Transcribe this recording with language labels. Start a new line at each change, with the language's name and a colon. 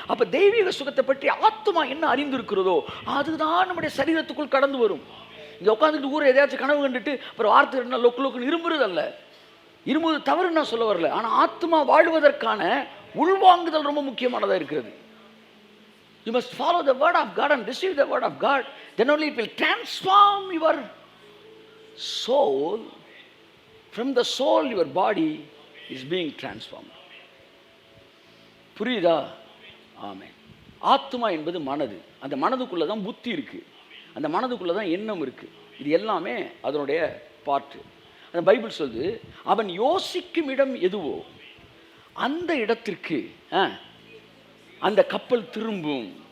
Tamil: அப்போ தெய்வீக சுகத்தை பற்றி ஆத்துமா என்ன அறிந்திருக்கிறதோ அதுதான் நம்முடைய சரீரத்துக்குள் கடந்து வரும். இங்கே உட்காந்துட்டு ஊரை எதையாச்சும் கனவு கண்டுட்டு அப்புறம் வார்த்தை என்ன லொக்கு லொக்குன்னு இரும்புறது அல்ல. இரும்புவது தவறு நான் சொல்ல வரல. ஆனால் ஆத்மா வாழ்வதற்கான உள்வாங்குதல் ரொம்ப முக்கியமானதாக இருக்கிறது.
English: You must follow the word of God and receive the word of God. Then only it will transform your soul. From the soul your body is being transformed.
Tamil: புரியுதா? ஆமென். ஆத்மா என்பது மனது. அந்த மனதுக்குள்ளே தான் புத்தி இருக்குது, அந்த மனதுக்குள்ளே தான் எண்ணம் இருக்குது. இது எல்லாமே அதனுடைய பார்ட்டு. அந்த பைபிள் சொல்லுது, அவன் யோசிக்கும் இடம் எதுவோ அந்த இடத்திற்கு அந்த கப்பல் திரும்பும்.